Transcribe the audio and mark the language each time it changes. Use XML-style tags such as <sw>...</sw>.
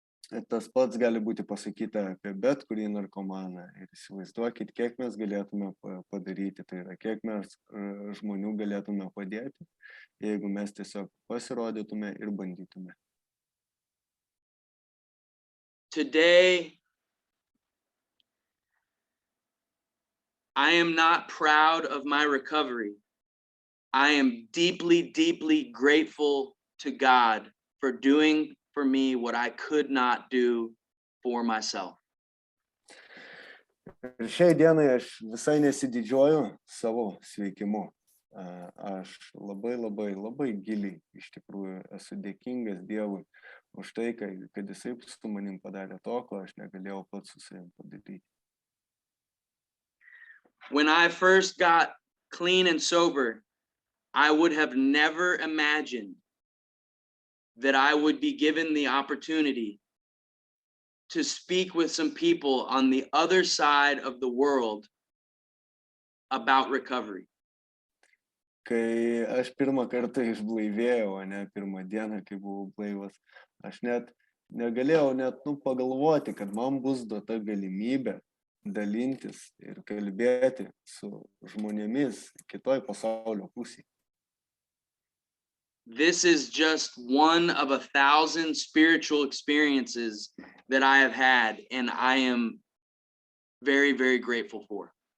<lt>Ir tas pats gali būti pasakyta apie bet kurį narkomaną. Ir įsivaizduokit, kiek mes galėtume padaryti, tai yra, kiek mes žmonių galėtume padėti, jeigu mes tiesiog pasirodytume ir bandytume.</lt> <en>Today, I am not proud of my recovery. I am deeply, deeply grateful to God for doing for me what I could not do for myself.</en> <lt>Ir šiai dienai aš visai nesididžiuoju savo sveikimu. Aš labai giliai iš tikrųjų esu dėkingas Dievui už tai, kad jisai su manim padarė to, ko aš negalėjau pats su savim padaryti.</lt> <en>When I first got clean and sober, I would have never imagined that I would be given the opportunity to speak with some people on the other side of the world about recovery.</en> <lt>Kai aš pirmą kartą išblaivėjau, pirmą dieną, kai buvau blaivas, aš net negalėjau pagalvoti, kad man bus duota galimybė dalintis ir kalbėti su žmonėmis kitoj pasaulio pusėje.</lt> <en>This is just one of 1,000 spiritual experiences that I have had, and I am very, very grateful for.</en>